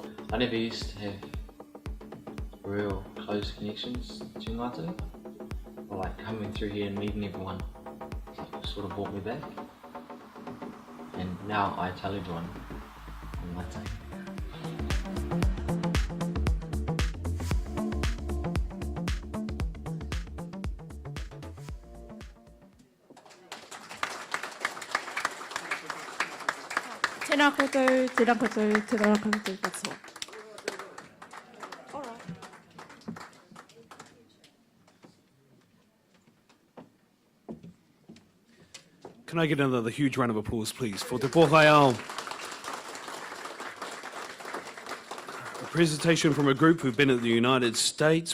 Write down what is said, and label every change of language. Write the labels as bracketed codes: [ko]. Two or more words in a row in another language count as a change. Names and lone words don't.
[en] I never used to have real close connections to Ngāti. Or like coming through here and meeting everyone like, sort of brought me back. And now I tell everyone Ngāti. [mi] Tēnā koutou, tēnā koutou, tēnā koutou katoa. [en] Can I get another huge round of applause, please, for Te Pōhaiao? A presentation from a group who've been in the United States.